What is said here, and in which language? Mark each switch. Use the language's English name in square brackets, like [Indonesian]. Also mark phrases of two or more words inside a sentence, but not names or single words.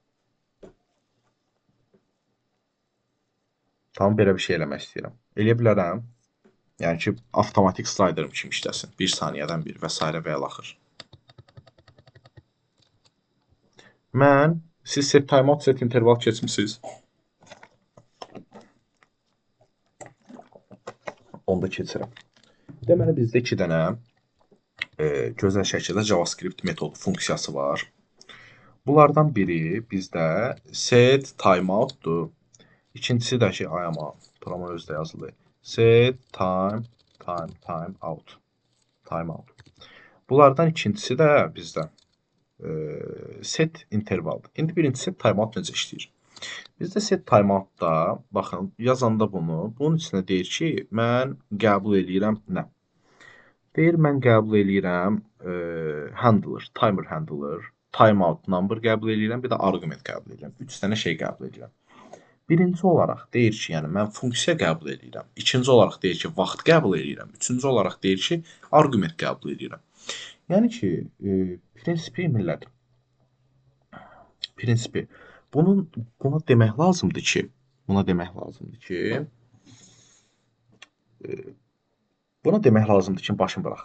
[Azerbaijani] Tamam, belə bir şey eləmək istəyirəm. Eləyə bilərəm. Yəni ki, avtomatik slayderim kimi işləsin. 1 saniyədən bir və s. və ilaxır. Siz [English] set timeout, set interval [Azerbaijani] keçmisiniz. Onda keçirəm. Deməli, bizdə 2 dənə gözəl şəkildə JavaScript metodu funksiyası var. Bunlardan biri bizdə [English] set timeout'dur. [Azerbaijani] İkincisi də ki, promo özdə yazılır. [English] Set timeout. [Azerbaijani] Bunlardan ikincisi də bizdə [English] set intervaldır. [Azerbaijani] İndi birincisi [English] set timeout [Azerbaijani] necə işləyir? Bizdə [English] set timeoutda, [Azerbaijani] baxın, yazanda bunun içində deyir ki, mən qəbul eləyirəm nə? Deyir, mən qəbul eləyirəm [English] handler, timer handler, timeout number [Azerbaijani] qəbul eləyirəm, bir də argument qəbul eləyirəm. 3 dənə şey qəbul eləyirəm. Birinci olaraq deyir ki, yəni mən funksiya qəbul eləyirəm. İkinci olaraq deyir ki, vaxt qəbul eləyirəm. Üçüncü olaraq deyir ki, argument qəbul eləyirəm. Yəni ki, prinsipi millət. Buna demək lazımdır ki, başın bıraq.